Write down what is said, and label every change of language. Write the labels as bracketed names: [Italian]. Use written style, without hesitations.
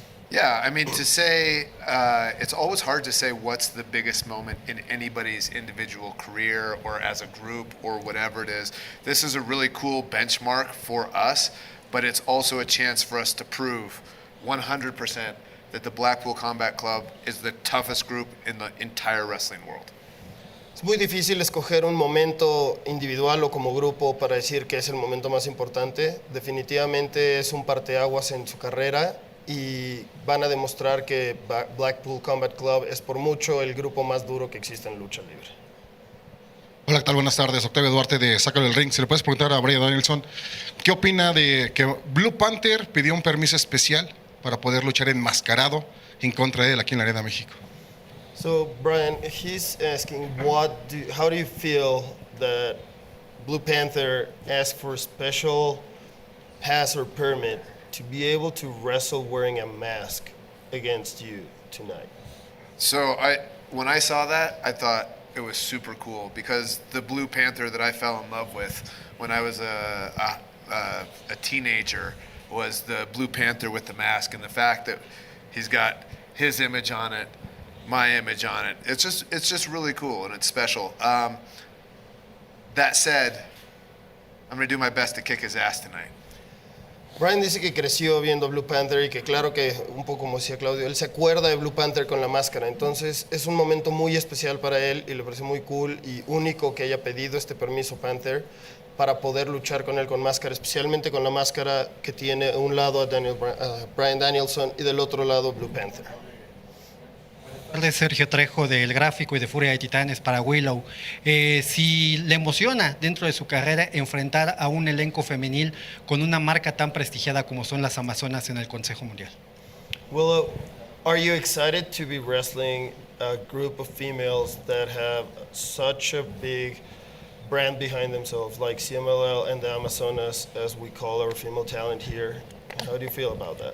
[English] Yeah, I mean, to say, it's always hard to say what's the biggest moment in anybody's individual career or as a group or whatever it is. This is a really cool benchmark for us, but it's also a chance for us to prove 100% that the Blackpool Combat Club is the toughest group in the entire wrestling world. [Spanish] Es muy difícil escoger un momento individual o como grupo para decir que es el momento más importante. Definitivamente es un parteaguas en su carrera y van a demostrar que Blackpool Combat Club es por mucho el grupo más duro que existe en lucha libre. Hola, ¿qué tal? Buenas tardes. Octavio Duarte de Sácalo del Ring. Si le puedes preguntar a Brian Danielson, ¿qué opina de que Blue Panther pidió un permiso especial para poder luchar enmascarado en contra de él aquí en la Arena México? [English] So Brian, he's asking, how do you feel that Blue Panther asked for a special pass or permit to be able to wrestle wearing a mask against you tonight? So when I saw that, I thought it was super cool because the Blue Panther that I fell in love with when I was a teenager was the Blue Panther with the mask, and the fact that he's got his image on it, my image on it. It's just really cool and it's special. That said, I'm gonna do my best to kick his ass tonight. [Spanish] Brian dice que creció viendo Blue Panther y que claro que, un poco como decía Claudio, él se acuerda de Blue Panther con la máscara. Entonces es un momento muy especial para él y le parece muy cool y único que haya pedido este permiso Panther para poder luchar con él con máscara, especialmente con la máscara que tiene a un lado a Bryan Danielson y del otro lado Blue Panther. De Sergio Trejo del gráfico y de Furia de Titanes para Willow. Si le emociona dentro de su carrera enfrentar a un elenco femenil con una marca tan prestigiada como son las Amazonas en el Consejo Mundial. [English] Willow, are you excited to be wrestling a group of females that have such a big brand behind themselves, like CMLL and the Amazonas, as we call our female talent here? How do you feel about that?